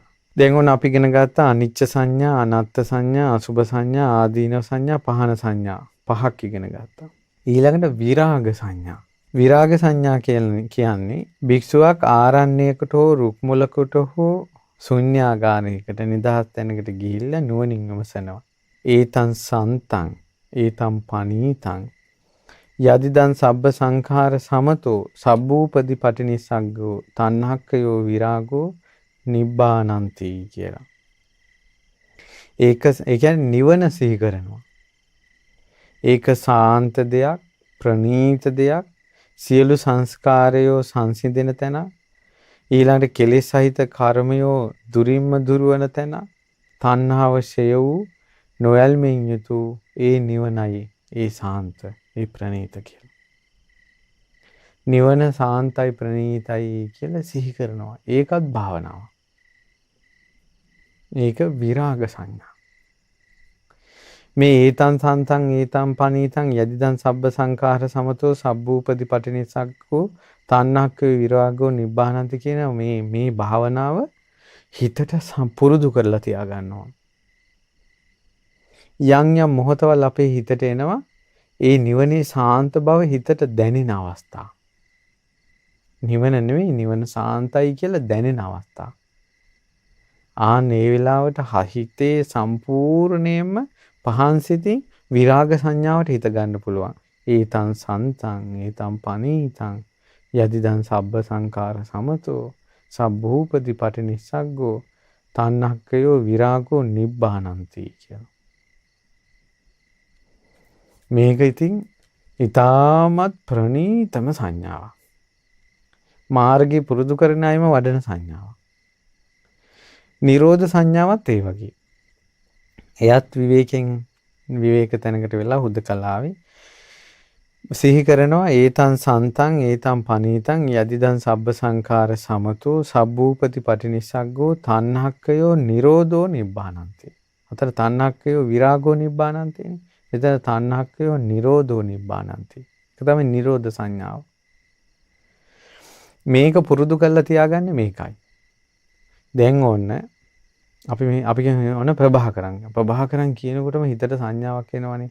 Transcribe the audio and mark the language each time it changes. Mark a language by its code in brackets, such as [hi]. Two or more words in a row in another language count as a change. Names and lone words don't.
[si] දැන් ඔන්න අපි ඉගෙන ගත්ත අනිච්ච සංඥා, අනත්ත් සංඥා, අසුභ සංඥා, ආදීනව සංඥා, පහන සංඥා පහක් ඉගෙන ගත්තා. ඊළඟට විරාග සංඥා. විරාග සංඥා කියන්නේ භික්ෂුවක් ආරණ්‍යයකට හෝ රුක් මුලකට හෝ ශුන්‍යාගාරයකට නිදහස් තැනකට ගිහිල්ලා නුවණින් විමසනවා. [pi] ඒතං සන්තං ඒතං පනීතං යදිදං සබ්බ සංඛාර සමතෝ සබ්බූපදි පටිනිස්සග්ගෝ තණ්හක්කයෝ විරාගෝ නිබ්බානන්ති කියලා. [si] ඒ කියන්නේ නිවන සිහි කරනවා. ඒක සාන්ත දෙයක්, ප්‍රණීත දෙයක්, සියලු සංස්කාරයෝ සංසිඳෙන තැන, ඊළඟට කෙලෙස් සහිත කර්මයෝ දුරින්ම දුරවන තැන, තණ්හාව ෂය වූ නොයල්මින් යුතු ඒ නිවනයි, ඒ සාන්ත, ඒ ප්‍රණීත කියලා. නිවන සාන්තයි ප්‍රණීතයි කියලා සිහි කරනවා. ඒකත් භාවනාව. මේක විරාග සංඥා. මේ [pi] ඒතං සන්තං ඒතං පනීතං යදිදං සබ්බ සංඛාර සමතෝ සබ්බූපදි පටිනිස්සග්ගෝ තණ්හක්ඛය විරාගෝ නිබ්බානන්ති [si] කියන මේ භාවනාව හිතට පුරුදු කරලා තියා ගන්නවා. යම් යම් මොහොතවල් අපේ හිතට එනවා ඒ නිවනේ සාන්ත බව හිතට දැනෙන අවස්ථා. නිවන නෙවෙයි නිවන සාන්තයි කියලා දැනෙන අවස්ථා. ඒ වෙලාවට හිතේ සම්පූර්ණයෙන්ම පහන් සිතින් විරාග සංඥාවට හිත ගන්න පුළුවන්. [pi] ඒතං සන්තං ඒතං පනීතං යදිදං සබ්බ සංඛාර සමතෝ සබ්බූපදි පටිනිස්සග්ගෝ තණ්හක්ඛයෝ විරාගෝ නිබ්බානන්ති කියලා. [si] මේක ඉතින් ඊටමත් ප්‍රණීතම සංඥාවක්. මාර්ගය පුරුදු කරන අයම වඩන සංඥාවක්. නිරෝධ සංඥාවත් ඒ වගේ. එයත් විවේක තැනකට වෙලා හුදකලාවේ සිහි කරනවා [pi] ඒතං සන්තං ඒතං පනීතං යදිදං සබ්බ සංඛාර සමතෝ සබ්බූපති පටිනිස්සග්ගෝ තණ්හක්ඛයෝ නිරෝධෝ නිබ්බානන්ති. අතර තණ්හක්ඛයෝ විරාගෝ නිබ්බානන්ති. එතන තණ්හක්ඛයෝ නිරෝධෝ නිබ්බානන්ති. [si] ඒක තමයි නිරෝධ සංඥාව. මේක පුරුදු කරලා තියාගන්නේ මේකයි. දැන් ඕන්න අපි ඕන ප්‍රභාකරන් කියනකොටම හිතට සංඥාවක් එනවනේ.